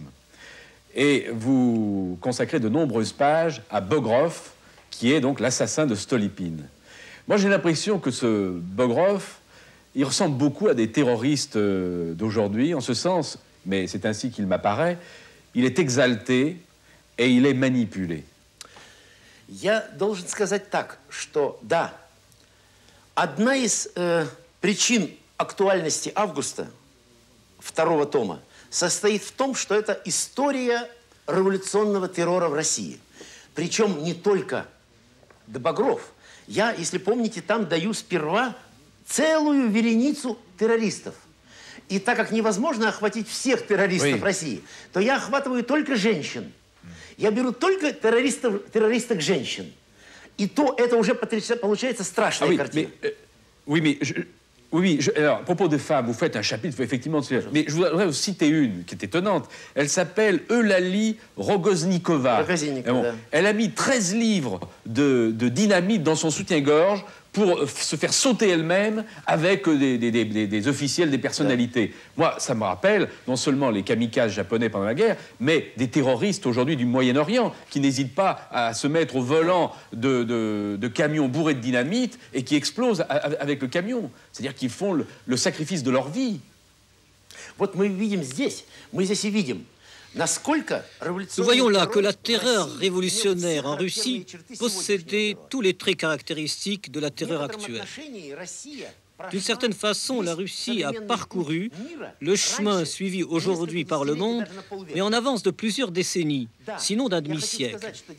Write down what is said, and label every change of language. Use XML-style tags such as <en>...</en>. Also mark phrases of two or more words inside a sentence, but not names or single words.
<fr>Et vous consacrez de nombreuses pages à Bogrov, qui est donc l'assassin de Stolypine. Moi, j'ai l'impression que ce Bogrov, il ressemble beaucoup à des terroristes d'aujourd'hui, en ce sens, mais c'est ainsi qu'il m'apparaît, il est exalté et il est manipulé.</fr> <ru>Я должен сказать так, что да, одна из причин актуальности «Августа», второго тома, состоит в том, что это история революционного террора в России. Причем не только до Багров. Я, если помните, там даю сперва целую вереницу террористов. И так как невозможно охватить всех террористов России, то я охватываю только женщин. Я беру только террористок женщин. И то это уже получается страшная картина.</ru> <fr>Alors, à propos des femmes, vous faites un chapitre, effectivement, mais je voudrais vous citer une qui est étonnante. Elle s'appelle Eulalie Rogoznikova. Elle a mis 13 livres de dynamite dans son soutien-gorge pour se faire sauter elle-même avec des officiels, des personnalités. Moi, ça me rappelle non seulement les kamikazes japonais pendant la guerre, mais des terroristes aujourd'hui du Moyen-Orient qui n'hésitent pas à se mettre au volant de camions bourrés de dynamite et qui explosent avec le camion. C'est-à-dire qu'ils font le sacrifice de leur vie.</fr> <ru>Вот мы видим здесь, мы здесь и видим.</ru> <fr>Nous voyons là que la terreur révolutionnaire en Russie possédait tous les traits caractéristiques de la terreur actuelle. D'une certaine façon, la Russie a parcouru le chemin suivi aujourd'hui par le monde, mais en avance de plusieurs décennies, sinon d'un demi-siècle.</fr>